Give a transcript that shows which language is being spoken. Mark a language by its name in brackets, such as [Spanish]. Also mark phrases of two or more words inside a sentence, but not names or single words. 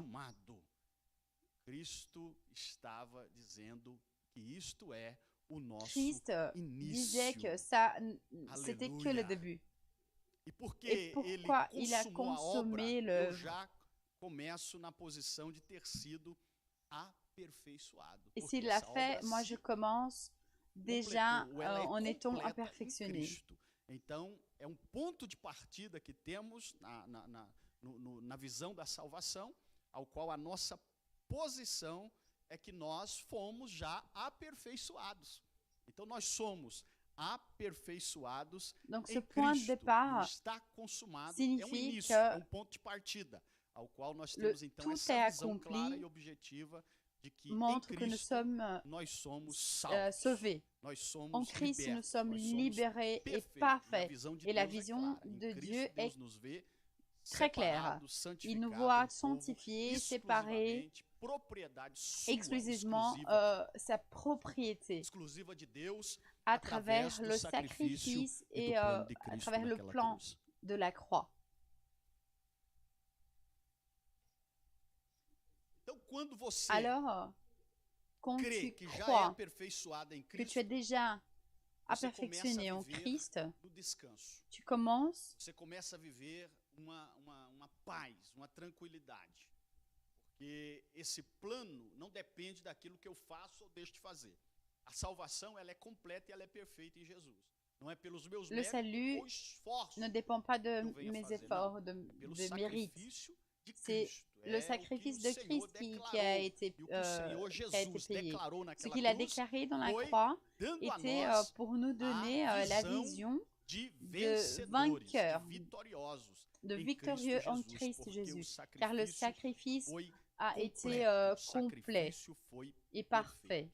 [French] Christ disait que ça, c'était que le début. Et pourquoi il a consommé l'œuvre? Et s'il l'a fait, moi je commence déjà en étant perfectionné. [Portuguese] Então, é ponto de partida que temos na visão da salvação, ao qual a nossa posição é que nós fomos já aperfeiçoados. Então, nós somos aperfeiçoados [French] Donc, [Portuguese] em Cristo. Está consumado. É início, é ponto de partida, ao qual nós temos então essa visão clara e objetiva de que em Cristo nós somos [French] sauvés. En Christ, nous sommes libérés et parfaits. Et la vision de Dieu est très claire. Il nous voit sanctifiés, séparés, exclusivement sa propriété, à travers le sacrifice et à travers le plan de la croix. Alors, quand tu crois que tu es déjà perfectionné en Christ, tu commences [Portuguese] a viver uma paz, uma tranquilidade. Porque esse plano não depende daquilo que eu faço ou deixo de fazer. A salvação, ela é completa e ela é perfeita em Jesus. Não é pelos meus méritos ou esforços. [French] Ne dépend pas de mes efforts, de mérite. C'est le sacrifice de Christ qui a été payé. Ce qu'il a déclaré dans la croix était pour nous donner la vision de vainqueurs, de victorieux en Christ Jésus, car le sacrifice a été complet et parfait.